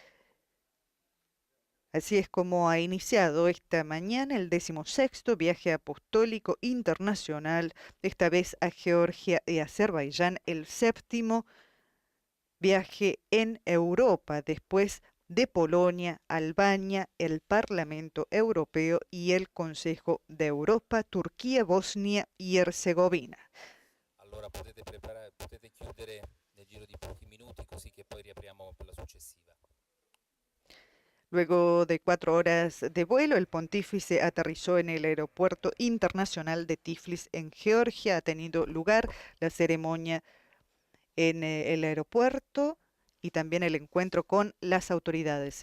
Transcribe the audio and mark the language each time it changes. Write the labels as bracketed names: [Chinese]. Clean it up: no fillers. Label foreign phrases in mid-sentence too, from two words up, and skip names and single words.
[Spanish] Así es como ha iniciado esta mañana el 16º viaje apostólico internacional, esta vez a Georgia y Azerbaiyán, el 7º viaje en Europa, después de Polonia, Albania, el Parlamento Europeo y el Consejo de Europa, Turquía, Bosnia y Herzegovina. [Italian] Allora potete chiudere nel giro di pochi minuti, così che poi riapriamo per la successiva. [Spanish] Luego de 4 horas de vuelo, el pontífice aterrizó en el aeropuerto internacional de Tiflis en Georgia. Ha tenido lugar la ceremonia en el aeropuerto y también el encuentro con las autoridades.